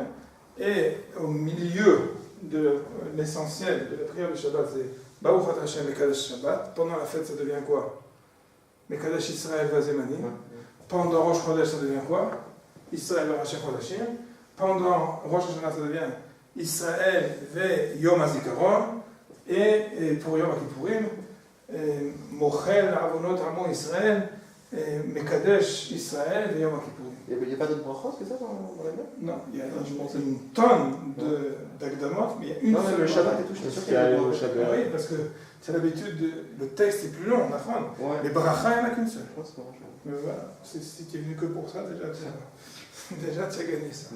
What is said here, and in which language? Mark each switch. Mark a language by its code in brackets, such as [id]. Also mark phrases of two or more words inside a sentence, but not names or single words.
[fr] Et au milieu de l'essentiel de la prière de Shabbat, c'est [he] ברוך השם מקדש שבת. [fr] Pendant la fête, ça devient quoi? [he] מקדש ישראל והזמנים. [fr] Pendant Rosh Chodesh, ça devient quoi? [he] ישראל וראשי חודשים. [fr] Pendant Rosh Hashanah, ça devient [he] ישראל ויום הזיכרון. [fr] Et pour Yom HaKippurim, [he] מוחל עוונות עמו ישראל, מקדש ישראל ויום הכיפורים. [fr] Il n'y a pas d'autres brachot que ça dans la Bible? Non, il y a une tonne d'agdamot, mais il y a une Non, seule le Shabbat bracha. et tout, je suis sûr Il qu'il y y a a des le brachot. Shabbat. Oui, parce que c'est l'habitude, le texte est plus long, on apprend. Ouais. Les brachas, il n'y en a qu'une seule. Ouais, c'est marrant. Mais voilà, si tu es venu que pour ça, déjà tu as gagné ça.